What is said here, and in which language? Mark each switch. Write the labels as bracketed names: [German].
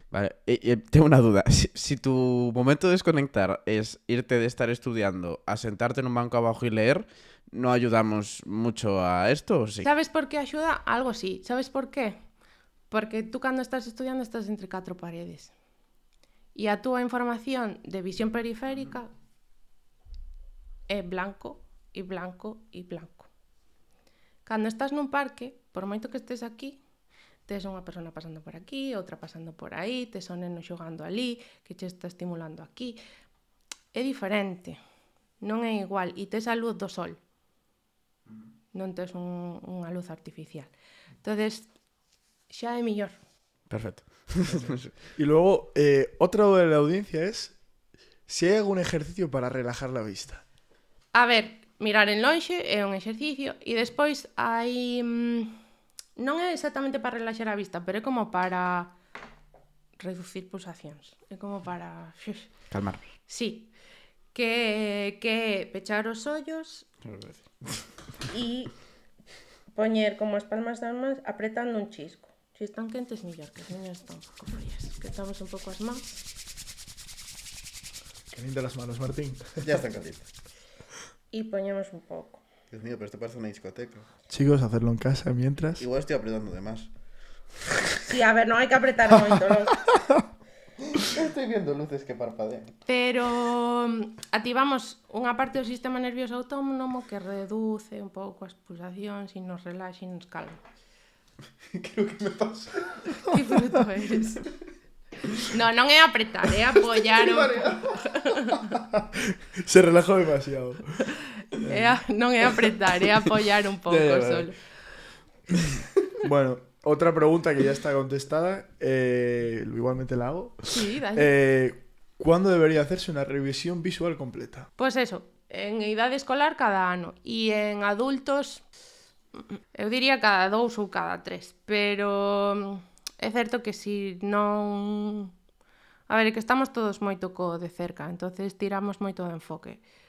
[Spanish] Vale, tengo una duda. Si tu momento de desconectar es irte de estar estudiando a sentarte en un banco abajo y leer, ¿no ayudamos mucho a esto o sí? ¿Sabes por qué ayuda? Algo sí. ¿Sabes por qué? [Galician] Porque tú cando estás estudiando estás entre 4 paredes. E a túa información de visión periférica é blanco e blanco e blanco. Cando estás nun parque, por moito que estés aquí, tes unha persona pasando por aquí, outra pasando por aí, tes un neno xogando ali, que che está estimulando aquí. É diferente, non é igual, e tes a luz do sol. Non tes unha luz artificial. Entonces, xa é mellor. [Spanish] Perfecto. Y luego, otra duda de la audiencia es si hay algún ejercicio para relajar la vista. [Galician] A ver, mirar en lonxe é un exercicio e despois hai... non é exactamente para relaxar a vista, pero é como para reducir pulsacións. É como para... Calmar. Sí. Que pechar os ollos e poñer como as palmas das mans apretando un chisco. Si están quentes, mellor, que as niñas están un pouco frías. Que estamos un pouco as mans. [Spanish] Calienta las manos, Martín. Ya están calientes. [Galician] E poñemos un pouco. [Spanish] Dios mío, pero esto parece una discoteca. Chicos, hacerlo en casa mientras. Igual estoy apretando de más. [Galician] Sí, a ver, non hai que apretar moito, non? [Spanish] Estoy viendo luces que parpadean. [Galician] Pero activamos unha parte do sistema nervioso autónomo que reduce un pouco as pulsacións e nos relaxa e nos calma. [Spanish] Creo que me pasa. Que bruto eres. [Galician] No, non é apretar, é apoiar un pouco. [Spanish] Se relajó demasiado. [Galician] Non é apretar, é apoiar un pouco [Spanish] Ya, ya, solo. Bueno, otra pregunta que ya está contestada, igualmente la hago. Sí, dale. ¿Cuándo debería hacerse una revisión visual completa? [Galician] Pois eso, en idade escolar cada ano e en adultos eu diría cada 2 ou cada 3, pero é certo que si non... A ver, é que estamos todos moito co de cerca, entonces tiramos moito de enfoque.